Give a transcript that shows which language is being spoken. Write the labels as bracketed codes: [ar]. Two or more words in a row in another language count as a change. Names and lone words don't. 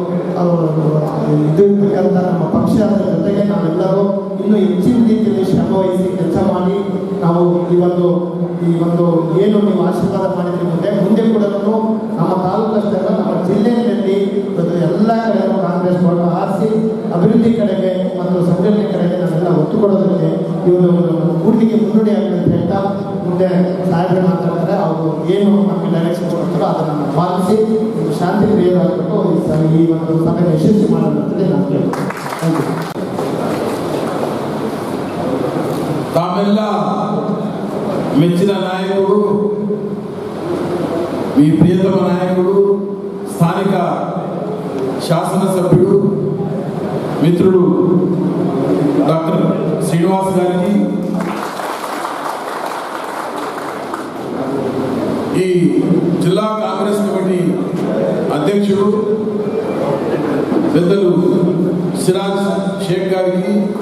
[kn] ಇದು ಇರ್ತಕ್ಕಂಥ ನಮ್ಮ ಪಕ್ಷದ ಜೊತೆಗೆ ನಾವೆಲ್ಲರೂ ಇನ್ನೂ ಹೆಚ್ಚಿನ ರೀತಿಯಲ್ಲಿ ಶ್ರಮವಹಿಸಿ ಕೆಲಸ ಮಾಡಿ ನಾವು ಈ ಒಂದು ಏನು ನೀವು ಆಶೀರ್ವಾದ ಮಾಡಿದ್ರೆ ಮುಂದೆ ಕೂಡ ನಮ್ಮ ತಾಲೂಕು ಅಷ್ಟೇ ಅಲ್ಲ, ನಮ್ಮ ಜಿಲ್ಲೆಯಲ್ಲಿ ಎಲ್ಲ ಕಡೆಯೂ ಕಾಂಗ್ರೆಸ್ ಪಕ್ಷ ಆರಿಸಿ ಅಭಿವೃದ್ಧಿ ಕಡೆಗೆ ಮತ್ತು ಸಂಘಟನೆ ಕಡೆಗೆ ನಾವೆಲ್ಲ ಒತ್ತು ಕೊಡೋದಕ್ಕೆ ಇವರು ಪೂರ್ತಿಗೆ ಮುನ್ನುಡಿ ಆಗಲಿ ಅಂತ ಹೇಳ್ತಾ ಮುಂದೆ ಸಾಹೇಬರು ಮಾತಾಡ್ತಾರೆ. ಅವರು ಏನು ನಮಗೆ ಡೈರೆಕ್ಷನ್ ಕೊಡ್ತಾರೋ ಅದನ್ನು ಪಾಲಿಸಿ ಶಾಂತಿ ಪ್ರಿಯರಾಗಬೇಕು. ಈ ಒಂದು ಸಭೆಯನ್ನು ಯಶಸ್ವಿ ಮಾಡೋದಂತಲೇ ನಾನು ಕೇಳ್ತೀನಿ. [en] Thank you. [kn] ತಾಮೆಲ್ಲ ಮೆಚ್ಚಿನ ನಾಯಕರು, [te] మీ ప్రియతమ నాయకుడు, స్థానిక శాసనసభ్యుడు మిత్రుడు డాక్టర్ శ్రీనివాస్ గారికి, ఈ జిల్లా కాంగ్రెస్ కమిటీ అధ్యక్షుడు పెద్దలు సిరాజ్ షేక్ గారికి,